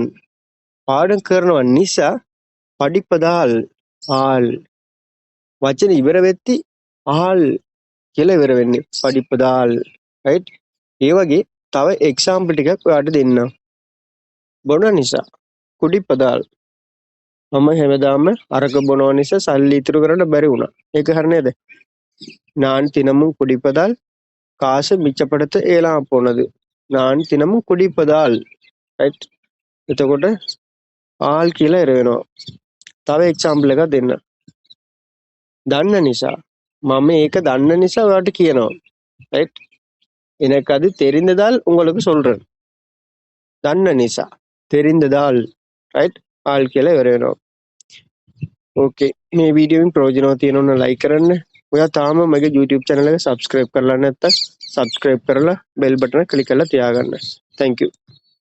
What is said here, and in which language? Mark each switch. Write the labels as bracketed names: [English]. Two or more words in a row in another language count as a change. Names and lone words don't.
[Sinhala] පාඩම් කරනවා නිසා படிப்பதால் ආල් වචන ඉවර වෙද්දි ආල් කියලා ඉවර වෙන්නේ படிப்பதால். රයිට්? ඒ වගේ තව එක්සාම්පල් ටිකක් ඔයාලට දෙන්නම්. බොන නිසා කුඩිපදාල් මම හැමදාම අරක බොනවා නිසා සල්ලි ඉතුරු කරන්න බැරි වුණා. ඒක හරිය නේද? [Tamil] நான் தினமும் குடிப்பதால் காசு மிச்சப்படுத்த இயலாம போனது. நான் தினமும் குடிப்பதால். [Sinhala] රයිට්? එතකොට ආල් කියලා ඉර වෙනවා. තව එක්සාම්පල් එකක් දෙන්න. දන්න නිසා මම ඒක දන්න නිසා ඔයාලට කියනවා. රයිට්? [Tamil] எனக்கு அது தெரிந்ததால் உங்களுக்கு சொல்றேன். [Sinhala] දන්න නිසා தெரிந்ததால். රයිට්? ආල් කියලා ඉවර වෙනවා. ඕකේ. මේ වීඩියෝෙන් ප්‍රයෝජනවත් තියෙනවා නම් ලයික් කරන්න. ඔයා තාම මගේ YouTube channel එක subscribe කරලා නැත්නම් subscribe කරලා [English] bell button [Sinhala] එක click කරලා තියාගන්න. [English] Thank you.